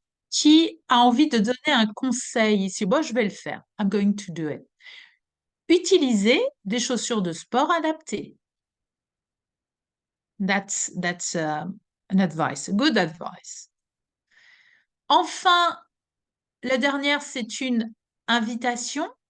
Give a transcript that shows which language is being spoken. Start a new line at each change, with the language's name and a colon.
French: Qui a envie de donner un conseil ici? Moi, je vais le faire.
English: I'm going to do it.
French: Utilisez des chaussures de sport adaptées.
English: That's an advice, a good advice.
French: Enfin, la dernière, c'est une invitation.